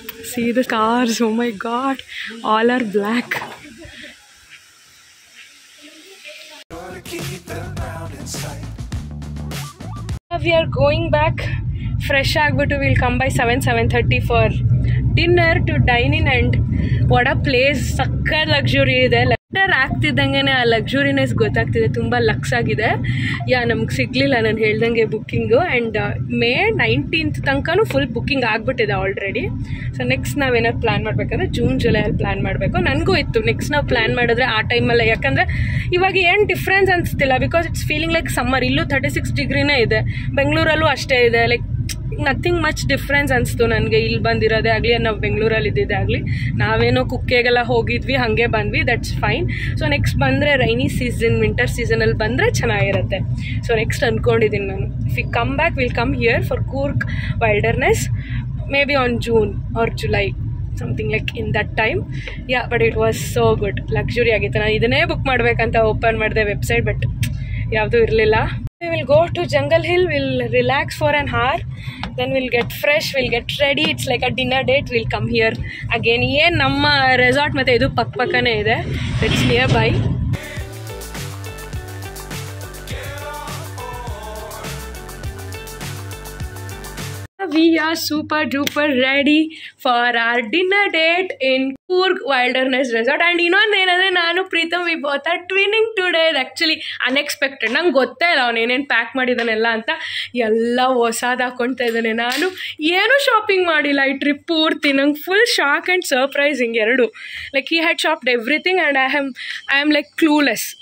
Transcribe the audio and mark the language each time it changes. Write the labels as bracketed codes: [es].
[en] See the cars, oh my god, all are black. We are going back. Fresh agbitu will come by 7:30 for dinner to dine in. And what a place, [kn] sakka luxury ಇದೆ. Letter ಆಗ್ತಿದ್ದಂಗೆ ಆ ಲಕ್ಸುರಿನೆಸ್ ಗೊತ್ತಾಗ್ತಿದೆ. ತುಂಬ lux ಆಗಿದೆ. ನಮ್ಗೆ ಸಿಗಲಿಲ್ಲ ನಾನು ಹೇಳ್ದಂಗೆ booking. And May 19th ತನಕನೂ ಫುಲ್ ಬುಕ್ಕಿಂಗ್ ಆಗಿಬಿಟ್ಟಿದೆ ಆಲ್ರೆಡಿ. ಸೊ ನೆಕ್ಸ್ಟ್ ನಾವೇನಾದ್ರು ಪ್ಲ್ಯಾನ್ ಮಾಡಬೇಕಂದ್ರೆ ಜೂನ್ ಜುಲೈಯಲ್ಲಿ ಪ್ಲ್ಯಾನ್ ಮಾಡಬೇಕು. ನನಗೂ ಇತ್ತು ನೆಕ್ಸ್ಟ್ ನಾವು ಪ್ಲ್ಯಾನ್ ಮಾಡಿದ್ರೆ ಆ ಟೈಮಲ್ಲೇ. ಯಾಕಂದರೆ ಇವಾಗ ಏನು difference ಅನಿಸ್ತಿಲ್ಲ, [en] Because it's feeling like summer. [kn] ಇಲ್ಲೂ 36 ಡಿಗ್ರಿನೇ ಇದೆ, ಬೆಂಗಳೂರಲ್ಲೂ ಅಷ್ಟೇ ಇದೆ. [en] like nothing much difference [kn] ಅನಿಸ್ತು ನನಗೆ ಇಲ್ಲಿ ಬಂದಿರೋದೇ ಆಗಲಿ, ನಾವು ಬೆಂಗಳೂರಲ್ಲಿ ಇದ್ದಿದ್ದೇ ಆಗಲಿ. ನಾವೇನೋ ಕುಕ್ಕೆಗೆಲ್ಲ ಹೋಗಿದ್ವಿ, ಹಾಗೆ ಬಂದ್ವಿ, [en] That's fine. [kn] ಸೊ ನೆಕ್ಸ್ಟ್ ಬಂದರೆ ರೈನಿ ಸೀಸನ್, ವಿಂಟರ್ ಸೀಸನಲ್ಲಿ ಬಂದರೆ ಚೆನ್ನಾಗಿರುತ್ತೆ. ಸೊ ನೆಕ್ಸ್ಟ್ ಅಂದ್ಕೊಂಡಿದ್ದೀನಿ ನಾನು, [en] If we come back will come here for Coorg wilderness, maybe on June or July, something like in that time. But it was so good, [kn] luxury ಆಗಿತ್ತು. ನಾನು ಇದನ್ನೇ book ಮಾಡಬೇಕಂತ open ಮಾಡಿದೆ ವೆಬ್ಸೈಟ್, ಬಟ್ ಯಾವುದೂ ಇರಲಿಲ್ಲ. [en] We will go to Jungle Hill, we'll relax for an hour, then we'll get fresh, we'll get ready. It's like a dinner date. We'll come here again. [kn] ಏನು ನಮ್ಮ resort ಮತ್ತು ಇದು ಪಕ್ಕನೇ ಇದೆ. [en] It's nearby. We are super duper ready for our dinner date in Coorg Wilderness Resort. And [kn] ಇನ್ನೊಂದೇನಂದರೆ ನಾನು [en] Pritam we both are twinning today. Actually unexpected. [kn] ನಂಗೆ ಗೊತ್ತೇ ಇಲ್ಲ ಅವನು ಏನೇನು ಪ್ಯಾಕ್ ಮಾಡಿದ್ದಾನೆಲ್ಲ ಅಂತ. ಎಲ್ಲ ಹೊಸಾದು ಹಾಕ್ಕೊಳ್ತಾ ಇದ್ದಾನೆ. ನಾನು ಏನೂ ಶಾಪಿಂಗ್ ಮಾಡಿಲ್ಲ ಈ ಟ್ರಿಪ್ ಪೂರ್ತಿ. ನಂಗೆ ಫುಲ್ ಶಾಕ್ ಆ್ಯಂಡ್ ಸರ್ಪ್ರೈಸಿಂಗ್ ಎರಡು. [en] Like he had shopped everything and I am like clueless.